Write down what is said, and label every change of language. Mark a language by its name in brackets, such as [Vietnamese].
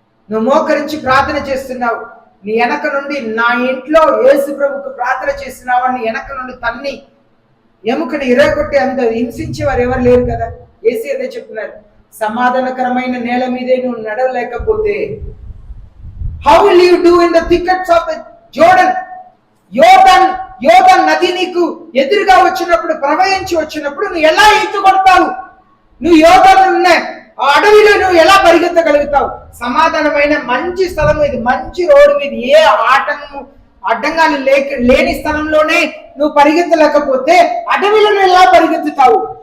[Telugu] నువ్వు మోకరించి ప్రార్థన చేస్తున్నావు, నీ వెనక నుండి నా ఇంట్లో యేసు ప్రభుకు ప్రార్థన చేస్తున్నావు అని వెనక నుండి తన్ని ఎముకని ఇరగొట్టి అంత హింసించేవారు ఎవరు లేరు కదా. యేసు అదే చెప్తున్నారు, సమాధానకరమైన నేల మీదే నువ్వు నడవలేకపోతే [English] how will you do in the thickets of the Jordan? [Telugu] యోర్దాన్ నది నీకు ఎదురుగా వచ్చినప్పుడు, ప్రవహించి వచ్చినప్పుడు నువ్వు ఎలా ఈత కొడతావు? నువ్వు యోర్దాన్ ఉన్న ఆ అడవిలో నువ్వు ఎలా పరిగెత్తగలుగుతావు? సమాధానమైన మంచి స్థలం ఇది, మంచి రోడ్డు మీద, ఏ అడ్డంగాలు లేని స్థలంలోనే నువ్వు పరిగెత్తలేకపోతే అడవిలో నువ్వు ఎలా పరిగెత్తుతావు?